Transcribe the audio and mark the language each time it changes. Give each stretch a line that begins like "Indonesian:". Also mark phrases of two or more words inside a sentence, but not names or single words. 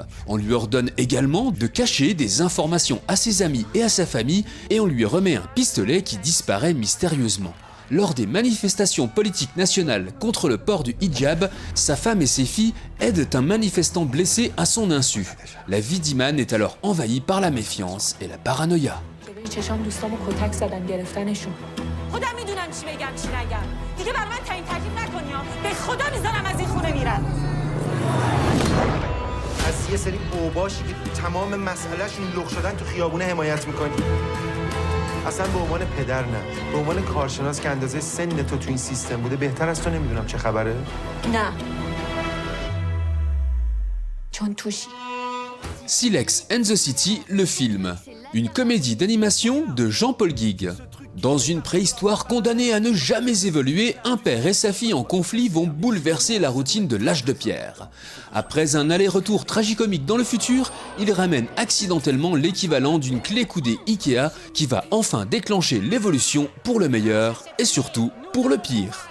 French: On lui ordonne également de cacher des informations à ses amis et à sa famille et on lui remet un pistolet qui disparaît mystérieusement. Lors des manifestations politiques nationales contre le port du hijab, sa femme et ses filles aident un manifestant blessé à son insu. La vie d'Iman est alors envahie par la méfiance et la paranoïa.
Persian: خودم میدونم چی بگم چی نگم. دیگه بر من تعیین تکلیف نکنی ها. به خدا میذارم از این خونه میرم. از یه سری اوباشی که تمام مسئلهشون لخ شدن تو خیابونه حمایت میکنی. اصلا به عنوان پدر نه، به عنوان کارشناس که اندازه سن تو این سیستم بوده بهتر از تو نمیدونم چه خبره؟ نه. چون توشی.
French: Silex and the City, le film. Une comédie d'animation de Jean-Paul Guigues. Dans une préhistoire condamnée à ne jamais évoluer, un père et sa fille en conflit vont bouleverser la routine de l'âge de pierre. Après un aller-retour tragicomique dans le futur, ils ramènent accidentellement l'équivalent d'une clé coudée Ikea qui va enfin déclencher l'évolution pour le meilleur et surtout pour le pire.